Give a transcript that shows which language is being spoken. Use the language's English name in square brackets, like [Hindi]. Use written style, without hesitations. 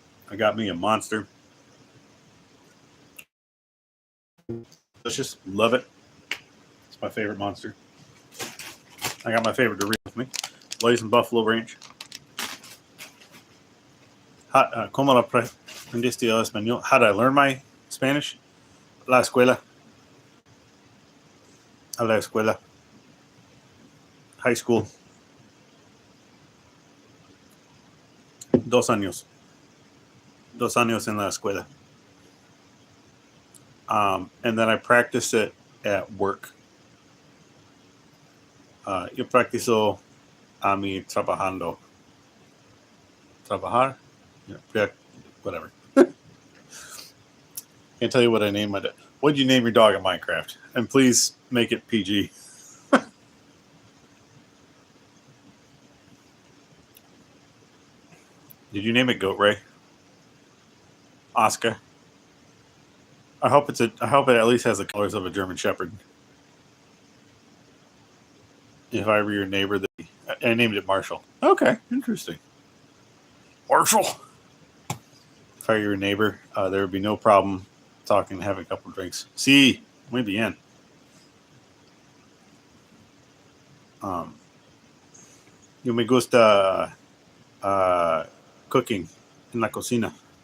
[English] I got me a monster. Delicious. Love it. It's my favorite monster. I got my favorite Dorito with me. Blaze and Buffalo Ranch. [Spanish] ¿Cómo lo aprendiste el español? [English] How did I learn my Spanish? [Spanish] La escuela. A la escuela. [English] High school. [Spanish] 2 años. 2 años en la escuela. [English] And then I practice it at work. [Spanish] Yo practico a mi trabajando. [English] Trabajar? Yeah, whatever. Can't tell you what I named my dog. What did you name your dog in Minecraft? And please make it PG. Did you name it Goat Ray? Oscar? I hope it at least has the colors of a German Shepherd. If I were your neighbor, I named it Marshall. Okay, interesting. Marshall. If I were your neighbor, there would be no problem talking and having a couple of drinks. [Spanish] Sí, muy bien. Yo me gusta cooking en la cocina.